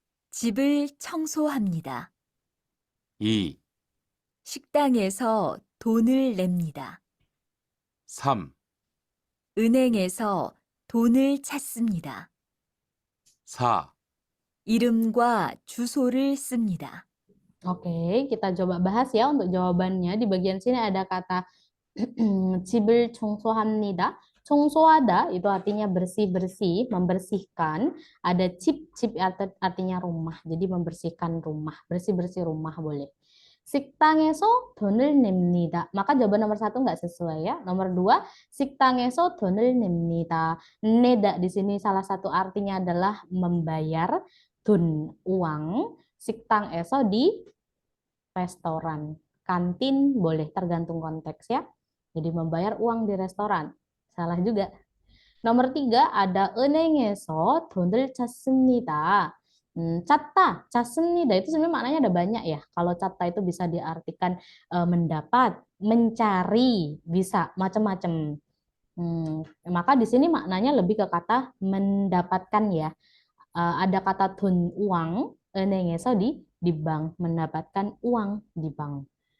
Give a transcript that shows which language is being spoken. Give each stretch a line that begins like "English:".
Korean: 집을 청소합니다. 2, 식당에서 돈을 냅니다. 3, 은행에서 돈을 찾습니다. 4, 이름과 주소를 씁니다.
Indonesian: Oke, kita coba bahas ya untuk jawabannya. Di bagian sini ada kata
Korean: 집을 청소합니다.
Indonesian: 청소하다 itu artinya bersih-bersih, membersihkan. Ada 집 artinya rumah. Jadi membersihkan rumah, bersih-bersih rumah boleh.
Korean: 식당에서 돈을 냅니다.
Indonesian: Maka jawaban nomor 1 nggak sesuai ya. Nomor 2,
Korean: 식당에서 돈을 냅니다.
Indonesian: Neda di sini salah satu artinya adalah membayar, 돈 uang, 식당에서 di restoran. Kantin boleh tergantung konteks ya. Jadi membayar uang di restoran. Salah juga. Nomor 3 ada
Korean: 은행에서 돈을 찾습니다. 찾다, 찾습니다
Indonesian: itu sebenarnya maknanya ada banyak ya. Kalau 찾다 itu bisa diartikan mendapat, mencari, bisa macam-macam. Maka di sini maknanya lebih ke kata mendapatkan ya. Ada kata 돈 uang, 은행에서 di bank, mendapatkan uang di bank.